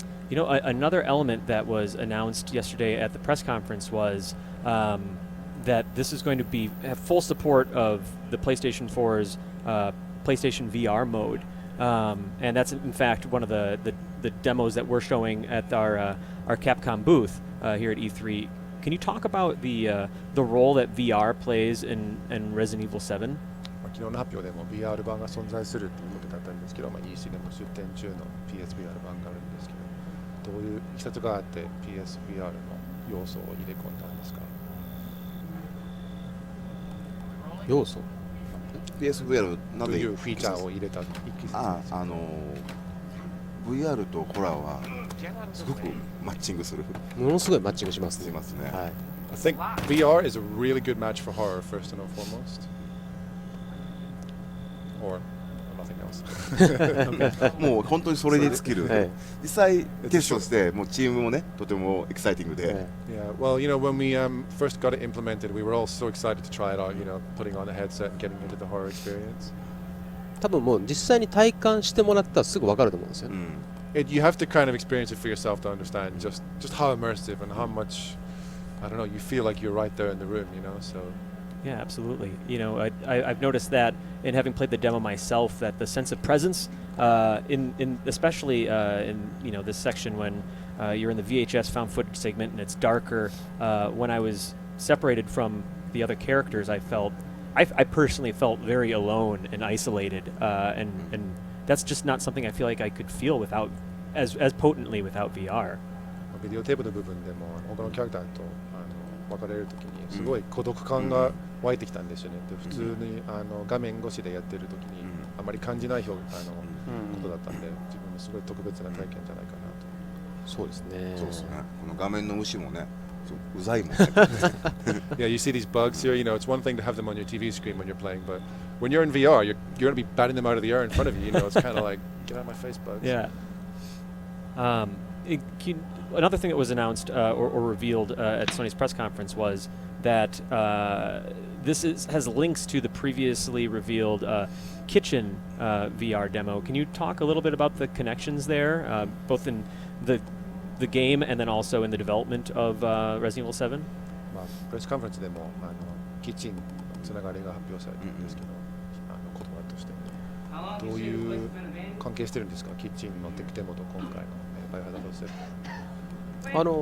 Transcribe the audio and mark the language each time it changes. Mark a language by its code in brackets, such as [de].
[en] Another element that was announced yesterday at the press conference was that this is going to have full support of the PlayStation 4's PlayStation VR mode, and that's in fact one of the demos that we're showing at our Capcom booth here at E3. Can you talk about the role that VR plays in Resident Evil 7? [ja] 昨日の発表でも VR 版が存在するということだったんですけど、EC でも出展中の PSVR 版があるんですけど、どういういきさつがあって PSVR の要素を入れ込んだんですか？要素 PSVR なぜどういうフィーチャーを入れたいきさつ？ VR とホラーはすごくマッチングする。ものすごいマッチングしますね。しますね。はい。 [en] I think VR is a really good match for horror, first and foremost. Or nothing else. [ja] もう本当にそれに尽きる。実際テストしてもうチームもねとてもエキサイティングで。 [en] Yeah, well, when we first got it implemented, we were all so excited to try it out. Putting on the headset and getting into the horror experience. [ja] 多分もう実際に体感してもらったらすぐ分かると思うんですよ。 [en] You have to kind of experience it for yourself to understand just how immersive and how much, I don't know, you feel like you're right there in the room, So. Yeah, absolutely. I've noticed that in having played the demo myself, that the sense of presence, in especially in this section when you're in the VHS found footage segment and it's darker, when I was separated from the other characters, I personally felt very alone and isolated, and that's just not something I feel like I could feel without as potently without VR. [ja] ビデオテープの部分でも他のキャラクターと別れるときにすごい孤独感が湧いてきたんですよね。で普通に画面越しでやってるときにあまり感じないことだったんで、自分もすごい特別な体験じゃないかなと。そうですね。そうですね。この画面の虫もね、うざいもんね。 [en] Yeah, you see these bugs here. It's one thing to have them on your TV screen when you're playing, but when you're in VR, you're going to be batting them out of the air in front of you. It's kind of like get out of my face, bugs. Yeah. Another thing that was announced or revealed at Sony's press conference was that this has links to the previously revealed kitchen VR demo. Can you talk a little bit about the connections there, both in the game and then also in the development of Resident Evil 7? [ja] プレスカンファレンスでもキッチンのつながりが発表されてるんですけど、言葉としてどういう関係してるんですか、キッチンのテクデモと今回のバイオハザードセット。